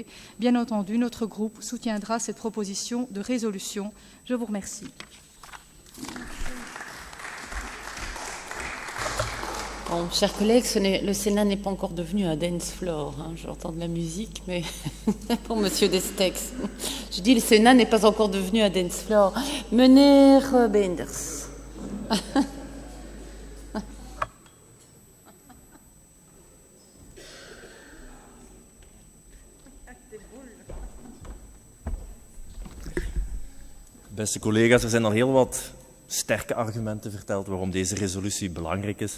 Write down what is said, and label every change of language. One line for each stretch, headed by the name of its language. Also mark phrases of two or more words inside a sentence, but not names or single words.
French: Bien entendu, notre groupe soutiendra cette proposition de résolution. Je vous remercie. Bon, chers collègues, le Sénat n'est pas encore devenu un
English: dance floor.
French: Hein. J'entends de la musique, mais pour Monsieur Destex. Je dis le Sénat n'est pas encore devenu un
English: dance floor.
Dutch: Meneer Beenders. Beste collega's, er zijn al heel wat sterke argumenten verteld waarom deze resolutie belangrijk is.